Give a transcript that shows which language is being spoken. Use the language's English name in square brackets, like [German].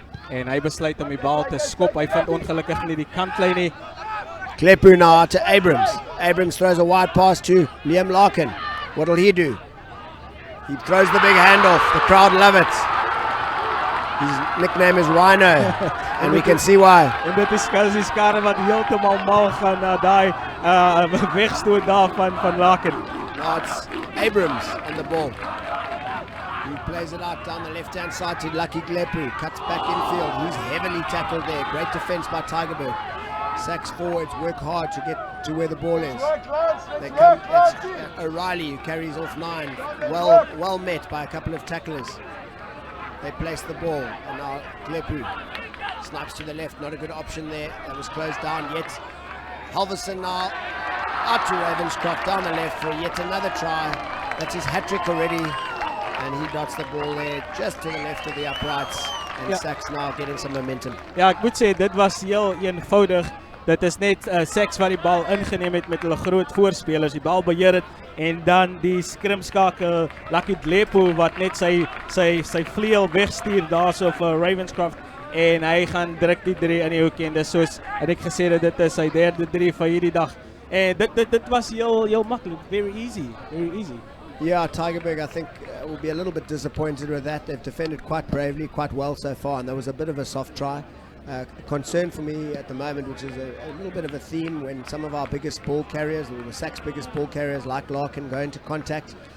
[Afrikaans] En hy besluit om die bal te skop. Hy vind ongelukkig nie die kantlyn nie. [English] Klepu now to Abrams. Abrams throws a wide pass to Liam Larkin. What'll he do? He throws the big handoff. The crowd love it. His nickname is Rhino, and we can see why. [Afrikaans] En dit is Kelsey Skare wat heeltemal mal gaan na daai wegstoot daar van Larkin. [English] Now it's Abrams on the ball. He plays it out down the left-hand side to Lucky Klepu. Cuts back infield. He's heavily tackled there. Great defense by Tygerberg. SACS forwards work hard to get to where the ball is. They come. It's O'Reilly who carries off 9. Well met by a couple of tacklers. They place the ball, and now Klepu snipes to the left. Not a good option there. That was closed down yet. Halverson now out to Ravenscroft down the left for yet another try. That's his hat-trick already, and he dots the ball there just to the left of the uprights. And SACS now getting some momentum. [Afrikaans] Ja, ek moet sê dit was heel eenvoudig. Dit is net SACS wat die bal ingeneem het met hulle groot voorspelers, die bal beheer het en dan die skrimskakel Lucky Klepu wat net sy vleuel wegstuur daarso vir Ravenscroft en hy gaan druk die 3 in die hoek en dis soos het ek gesê dat dit is sy derde 3 vir hierdie dag. En dit was heel maklik, [English] very easy. Yeah, Tygerberg, I think, will be a little bit disappointed with that. They've defended quite bravely, quite well so far, and there was a bit of a soft try. Concern for me at the moment, which is a little bit of a theme when some of our biggest ball carriers, or the SACS biggest ball carriers like Larkin, go into contact.